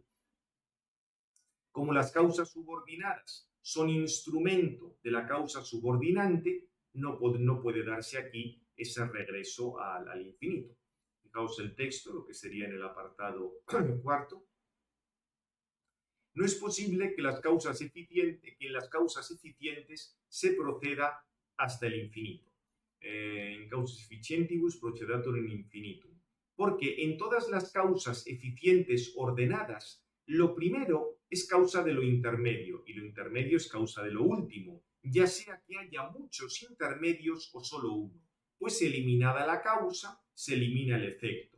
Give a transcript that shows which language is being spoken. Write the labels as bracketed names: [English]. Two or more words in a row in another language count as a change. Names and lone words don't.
[Spanish] Como las causas subordinadas son instrumento de la causa subordinante, no puede darse aquí ese regreso al infinito. Fijaos el texto, lo que sería en el apartado cuarto. No es posible que en las causas eficientes se proceda hasta el infinito. [Latin] En causas efficientibus procedatur in infinitum. [Spanish] Porque en todas las causas eficientes ordenadas, lo primero es causa de lo intermedio y lo intermedio es causa de lo último, ya sea que haya muchos intermedios o solo uno. Pues eliminada la causa, se elimina el efecto.